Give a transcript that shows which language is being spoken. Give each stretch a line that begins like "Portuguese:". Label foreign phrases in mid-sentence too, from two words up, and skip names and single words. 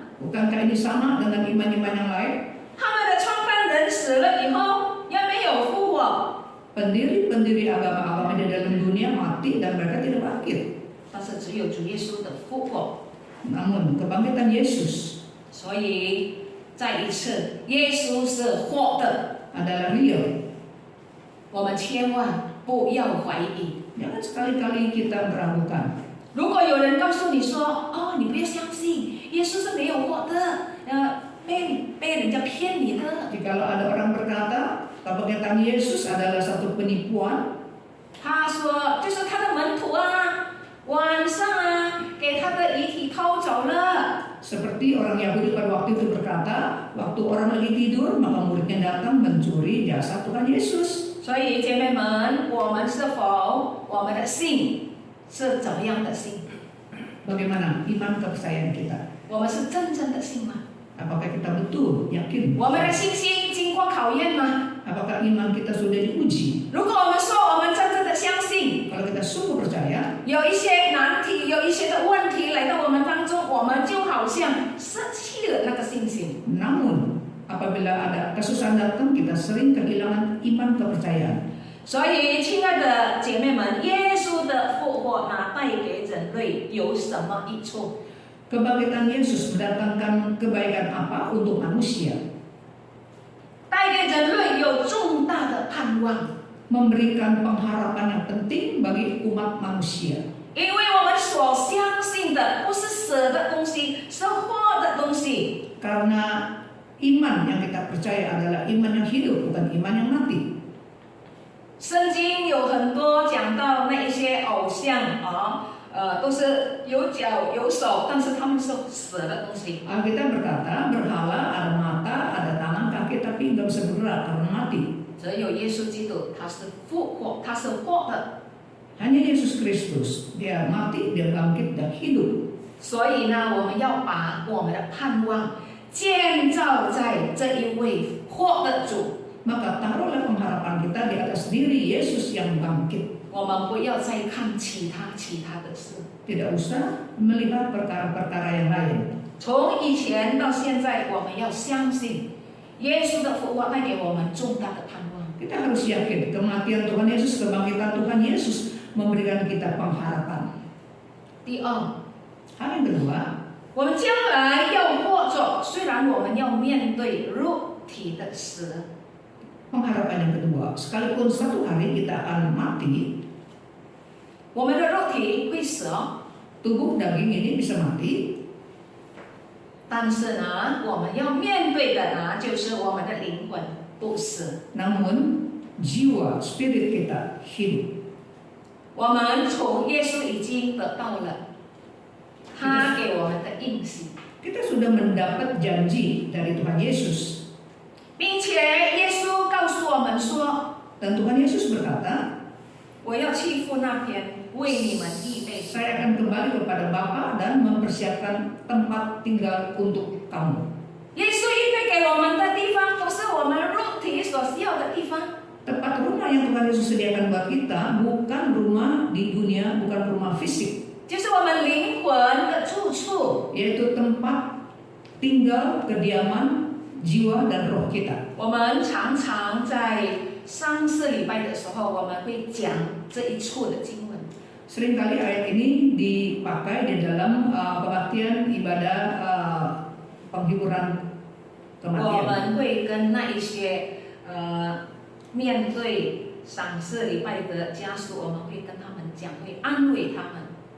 Indonesian: Bukankah ini sama dengan iman-iman yang lain?
Chinese: 他们的创办人死了以后，也没有复活，
Indonesian: Pendiri-pendiri agama-agama di dalam dunia mati dan mereka tidak bangkit.
Chinese: 但是只有主耶稣的复活。
Indonesian: Namun kebangkitan Yesus
Chinese: 所以再一次，耶稣是活的，
Indonesian: adalah real.
Chinese: 我们千万不要怀疑。
Indonesian: Jangan sekali-kali kita meragukan.
Chinese: 如果有人告诉你说：“哦，你不要相信，耶稣是没有活的，被人家骗你的。”
Indonesian: Jikalau ada orang berkata kebangkitan Yesus adalah satu penipuan,
Chinese: 他说，就是他的门徒啊，晚上啊，给他的遗体偷走了。
Indonesian: seperti orang Yahudi pada waktu itu berkata, waktu orang lagi tidur maka muridnya datang mencuri jasad Tuhan Yesus.
Chinese: 所以姐妹们，我们是否我们的信是怎么样的信？
Indonesian: Bagaimana iman kepercayaan kita?
Chinese: 我们是真正的信吗？
Indonesian: Apakah kita betul yakin?
Chinese: 我们的信心经过考验吗？
Indonesian: Apakah iman kita sudah diuji?
Chinese: 如果我们说我们真正的相信，
Indonesian: Kalau kita sungguh percaya,
Chinese: 有一些难题，有一些的问题来到我们当中，我们就好像失去了那个信心。
Indonesian: namun apabila ada kesusahan datang, kita sering kehilangan iman kepercayaan.
Chinese: 所以，亲爱的姐妹们，耶稣的复活那带给人类有什么益处？
Indonesian: Kebangkitan Yesus mendatangkan kebaikan apa untuk manusia?
Chinese: 带给人类有重大的盼望，
Indonesian: Memberikan pengharapan yang penting bagi umat manusia.
Chinese: 因为我们所相信的不是死的东西，是活的东西。
Indonesian: Karena iman yang kita percaya adalah iman yang hidup, bukan iman yang mati.
Chinese: 圣经有很多讲到那一些偶像都是有脚有手，但是他们是死的东西。
Indonesian: Alkitab berkata berhala ada mata, ada tangan, kaki, tapi nggak bisa bergerak karena mati.
Chinese: 只有耶稣基督，他是复活，他是活的。
Indonesian: Hanya Yesus Kristus, dia mati, dia bangkit dan hidup.
Chinese: 所以呢，我们要把我们的盼望建造在这一位活的主。
Indonesian: Maka taruhlah pengharapan kita di atas diri Yesus yang bangkit.
Chinese: 我们不要再看其他的事。
Indonesian: Tidak usah melihat perkara-perkara yang lain.
Chinese: 从以前到现在，我们要相信耶稣的复活带给我们重大的盼望。
Indonesian: Kita harus yakin kematian Tuhan Yesus, kebangkitan Tuhan Yesus memberikan kita pengharapan.
Chinese: 第二，
Indonesian: Hal yang kedua,
Chinese: 我们将来要活着，虽然我们要面对肉体的死，
Indonesian: pengharapan yang kedua, sekalipun suatu hari kita akan mati,
Chinese: 我们的肉体会死哦，
Indonesian: tubuh daging ini bisa mati,
Chinese: 但是呢，我们要面对的呢，就是我们的灵魂不死。
Indonesian: namun jiwa, spirit kita hidup.
Chinese: 我们从耶稣已经得到了他给我们的应许，
Indonesian: Kita sudah mendapat janji dari Tuhan Yesus.
Chinese: 并且耶稣告诉我们说
Indonesian: Dan Tuhan Yesus berkata,
Chinese: 我要去父那边为你们预备。
Indonesian: saya akan kembali kepada Bapa dan mempersiapkan tempat tinggal untuk kamu.
Chinese: 耶稣预备给我们的地方，不是我们肉体所需要的地方。
Indonesian: Tempat rumah yang Tuhan Yesus sediakan buat kita bukan rumah di dunia, bukan rumah fisik,
Chinese: 就是我们灵魂的住处。
Indonesian: yaitu tempat tinggal kediaman jiwa dan roh kita.
Chinese: 我们常常在3、4礼拜的时候，我们会讲这一处的经文。
Indonesian: Seringkali ayat ini dipakai di dalam kebaktian ibadah penghiburan
Chinese: 我
Indonesian: kematian.
Chinese: 们会跟那一些面对3、4礼拜的家属，我们会跟他们讲，会安慰他们。